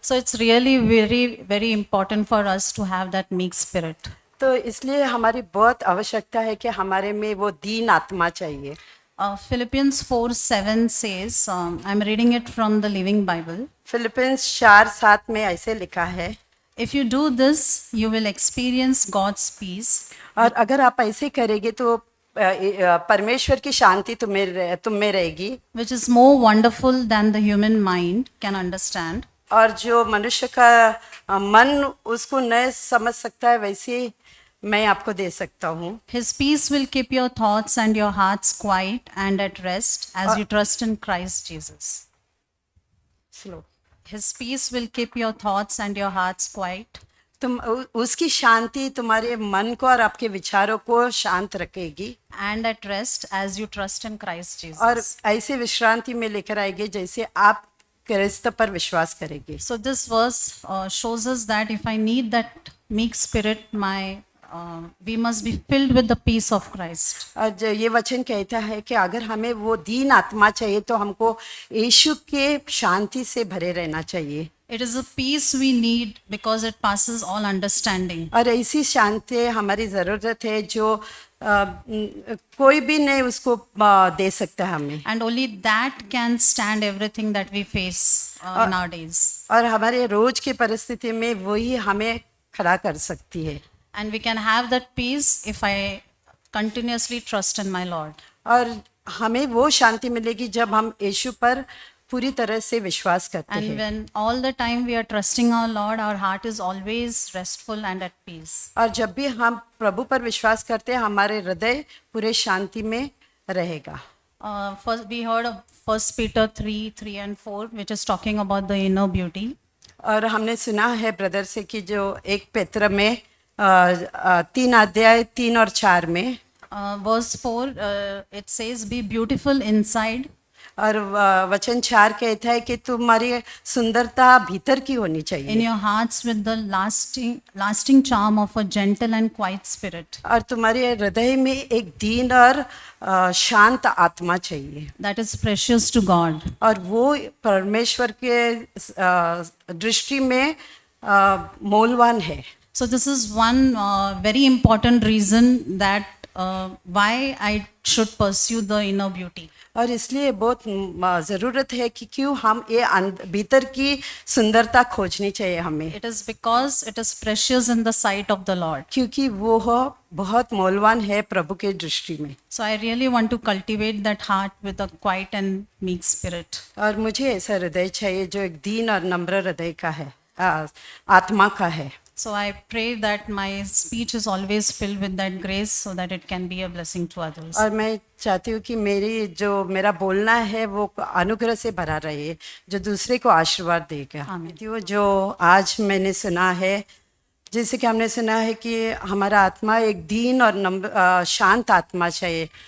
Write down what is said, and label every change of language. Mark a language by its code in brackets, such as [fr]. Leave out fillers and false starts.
[en] So it's really very, very important for us to have that meek spirit. [hi] तो इसलिए हमारी बहुत आवश्यकता है कि हमारे में वो दीन आत्मा चाहिए। [en] Philippians 4:7 says, I'm reading it from the Living Bible. [hi] Philippines 4:7 में ऐसे लिखा है, [en] If you do this, you will experience God's peace, [hi] और अगर आप ऐसे करेंगे तो परमेश्वर की शांति तुम में रहेगी, [en] which is more wonderful than the human mind can understand. [hi] और जो मनुष्य का मन उसको न समझ सकता है वैसे मैं आपको दे सकता हूँ। [en] His peace will keep your thoughts and your hearts quiet and at rest as you trust in Christ Jesus. Slow. His peace will keep your thoughts and your hearts quiet [hi] उसकी शांति तुम्हारे मन को और आपके विचारों को शांत रखेगी [en] and at rest as you trust in Christ [hi] और [en] Jesus. [hi] ऐसे विश्रांति में लेकर आएगी जैसे आप क्रिस्त पर विश्वास करेंगे। [en] So this verse shows us that if I need that meek spirit, we must be filled with the peace of Christ. [hi] और ये वचन कहता है कि अगर हमें वो दीन आत्मा चाहिए तो हमको यीशु के शांति से भरे रहना चाहिए। [en] It is a peace we need because it passes all understanding. [hi] और ऐसी शांति हमारी ज़रूरत है जो कोई भी नहीं उसको दे सकता हमें। [en] And only that can stand everything that we face nowadays. [hi] और हमारे रोज की परिस्थिति में वही हमें खड़ा कर सकती है। [en] And we can have that peace if I continuously trust in my Lord. [hi] और हमें वो शांति मिलेगी जब हम यीशु पर पूरी तरह से विश्वास करते [en] And [hi] हैं। [en] when all the time we are trusting our Lord, our heart is always restful and at peace. [hi] और जब भी हम प्रभु पर विश्वास करते हैं हमारे हृदय पूरे शांति में रहेगा। [en] First, we heard of 1 Peter 3 and 4, which is talking about the inner beauty. [hi] और हमने सुना है ब्रदर से कि जो एक पेत्र में 3 अध्याय 3 और 4 में [en] Verse 4, it says, be beautiful inside [hi] और वचन 4 कहता है कि तुम्हारी सुंदरता भीतर की होनी [en] in [hi] चाहिए [en] your hearts with the lasting charm of a gentle and quiet spirit [hi] और तुम्हारे हृदय में एक दीन और शांत आत्मा चाहिए [en] that is precious to God. [hi] और वो परमेश्वर के दृष्टि में मूल्यवान है। [en] So this is one very important reason that why I should pursue the inner beauty. [hi] और इसलिए बहुत ज़रूरत है कि क्यों हम ये भीतर की सुंदरता खोजनी चाहिए हमें, [en] It is because it is precious in the sight of the Lord. [hi] क्योंकि वो बहुत मूल्यवान है प्रभु के दृष्टि में। [en] So I really want to cultivate that heart with a quiet and meek spirit. [hi] और मुझे ऐसा हृदय चाहिए जो एक दीन और नम्र हृदय का है, आत्मा का है। [en] So I pray that my speech is always filled with that grace so that it can be a blessing to others. [hi] और मैं चाहती हूँ कि मेरा बोलना है वो अनुग्रह से भरा रहे जो दूसरे को आशीर्वाद देगा। आमीन। जो आज मैंने सुना है, जैसे कि हमने सुना है कि हमारा आत्मा एक दीन और शांत आत्मा चाहिए।